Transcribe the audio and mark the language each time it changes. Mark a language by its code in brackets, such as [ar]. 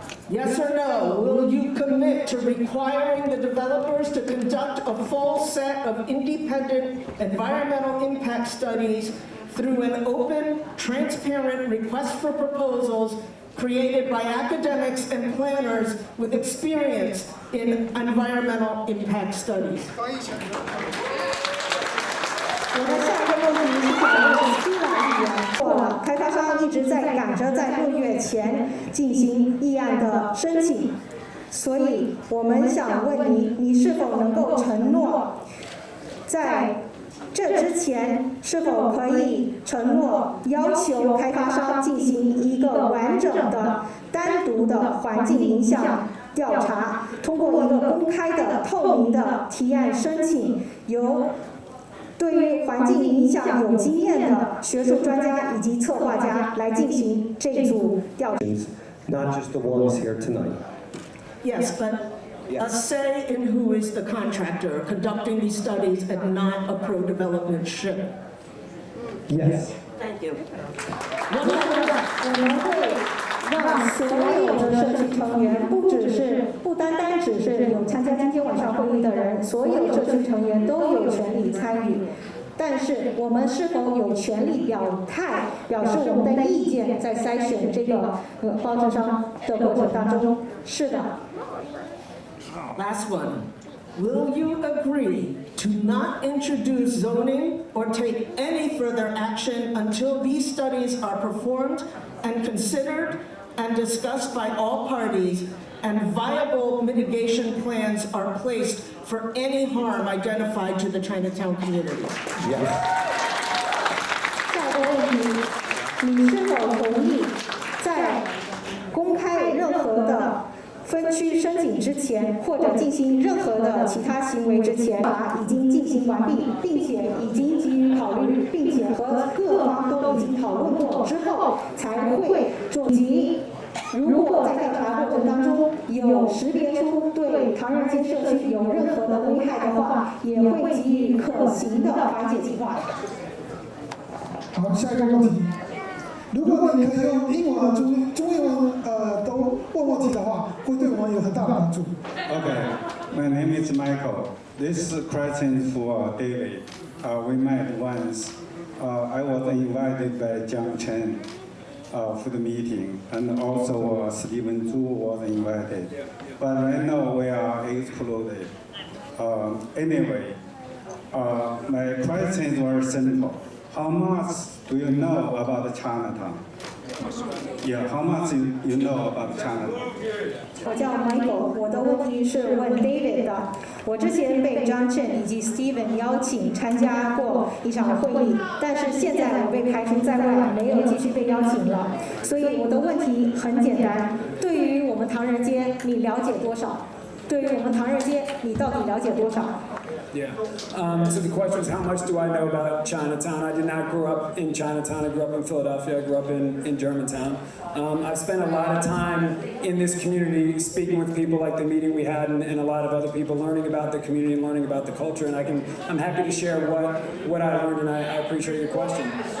[en] Yes or no, will you commit to requiring the developers to conduct a full set of independent environmental impact studies through an open, transparent request for proposals created by academics and planners with experience in environmental impact studies? [zh] 我的下一个问题是想问苏拉议员，开发商一直在赶着在6月前进行议案的申请，所以我们想问你，你是否能够承诺，在这之前是否可以承诺要求开发商进行一个完整的、单独的环境影响调查，通过一个公开的、透明的提案申请，由 对于环境影响有经验的学术专家以及策划家来进行这组调查。 [en] Not just the ones here tonight. Yes, but a say in who is the contractor conducting these studies and not a pro-development ship. Yes. Thank you. [zh] 我们会让所有的社区成员，不单单只是有参加今天晚上会议的人，所有社区成员都有权利参与。但是我们是否有权利表态，表示我们的意见，在筛选这个包装商的过程当中？是的。 [en] Last one. Will you agree to not introduce zoning or take any further action until these studies are performed and considered and discussed by all parties and viable mitigation plans are placed for any harm identified to the Chinatown community? Yes. [zh] 下一个问题，你是否同意在公开任何的分区申请之前，或者进行任何的其他行为之前，已经进行完毕，并且已经给予考虑，并且和各方都已经讨论过之后，才会做及。如果在调查过程当中有识别出对唐人街社区有任何的危害的话，也会给予可行的缓解计划。好，下一个问题。如果你可以用英文和中文都问问题的话，会对我们有很大的帮助。 [en] Okay, my name is Michael. This question is for David. We met once. I was invited by John Chen for the meeting, and also Stephen Zhu was invited. But right now we are excluded. Anyway, my question is very simple. How much do you know about Chinatown? Yeah, how much you know about Chinatown? [zh] 我叫 Michael， 我的问题是问 David 的。我之前被 John Chen 以及 Steven 邀请参加过一场会议，但是现在我被排除在外，没有继续被邀请了。所以我的问题很简单：对于我们唐人街，你了解多少？对于我们唐人街，你到底了解多少？ [en] Yeah. So the question is, how much do I know about Chinatown? I did not grow up in Chinatown. I grew up in Philadelphia. I grew up in Germantown. I've spent a lot of time in this community speaking with people like the meeting we had and a lot of other people, learning about the community and learning about the culture. And I'm happy to share what I learned, and I appreciate your question.